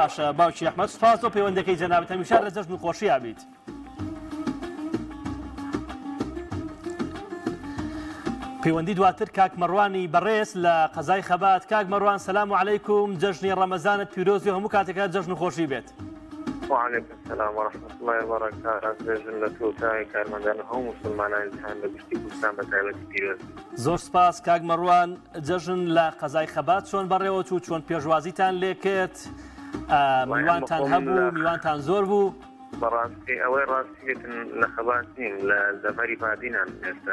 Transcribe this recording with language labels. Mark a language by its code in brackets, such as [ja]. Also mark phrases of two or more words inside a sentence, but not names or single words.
[ckb] باشە باوکی ئەحمەد سپاس بۆ پەیوەندەکەی جەنابەت هەمیشە لە جەژن و خۆشیابیت. پەیوەندی دواتر کاک مەڕوانی بەڕێز لە قەزای خەبات. کاک مەڕوان [ar] سەلام عەلەیکوم [ckb] جەژنی ڕەمەزانت پیرۆزی و هەموو کاتێکات جەژن و خۆشی بێت. [ar] وعليكم السلام ورحمة الله وبركاته. [ckb] جەژن توتای کارمەندان هەموو مسلمانانی جیهان لە گشتی کوردستان بە تایبەتی پیرۆز. زۆر سپاس کاک مەڕوان جەژن لە قەزای خەبات چۆن بەڕێوە چوو چۆن پێشوازیتان لێ کرد میوانتان هەبوو میوانتان زۆر بوو؟ بەڕاستی ئەوەی ڕاستیێتن لە خەبات نین لە دەڤەری بادینان ئێستا